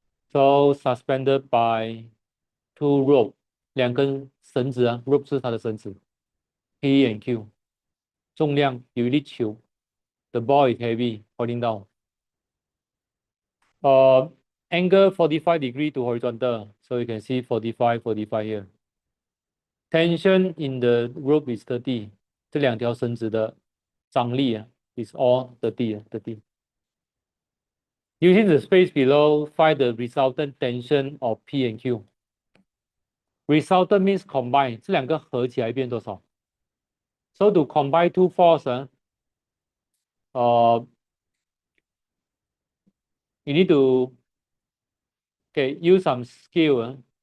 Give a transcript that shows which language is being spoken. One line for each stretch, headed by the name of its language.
English: So suspended by two rope,
Chinese: 2根绳子啊
English: ，rope
Chinese: 是它的绳子
English: ，P and Q。
Chinese: 重量有一粒球
English: ，the ball is heavy, falling down. Angle 45 degree to horizontal, so you can see 45 here. Tension in the rope is 30.
Chinese: 这两条绳子的张力啊 is all 30.
English: Using the space below, find the resultant tension of P and Q. Resultant means combine.
Chinese: 这两个合起来变多少
English: ？So to combine two forces, you need to use some skill.